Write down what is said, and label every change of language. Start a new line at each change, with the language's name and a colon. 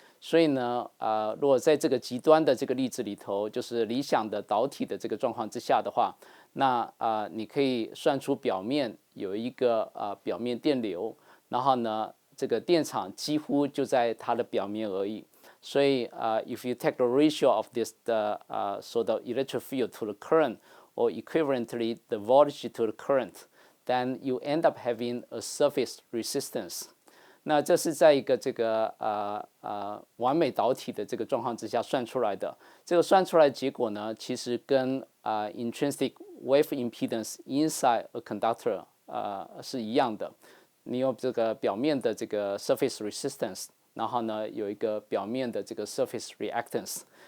Chinese: 所以呢如果在这个极端的这个例子里头，就是理想的导体的这个状况之下的话，那你可以算出表面有一个表面电流，然后呢这个电场几乎就在它的表面而已。所以
English: if you take the ratio of this so the electric field to the current, or equivalently the voltage to the current, then you end up having a surface resistance.
Chinese: 那这是在一个这个完美导体的这个状况之下算出来的。这个算出来的结果呢，其实跟
English: intrinsic wave impedance inside a conductor
Chinese: 是一样的。你有这个表面的这个 surface resistance， 然后呢有一个表面的这个 surface reactance。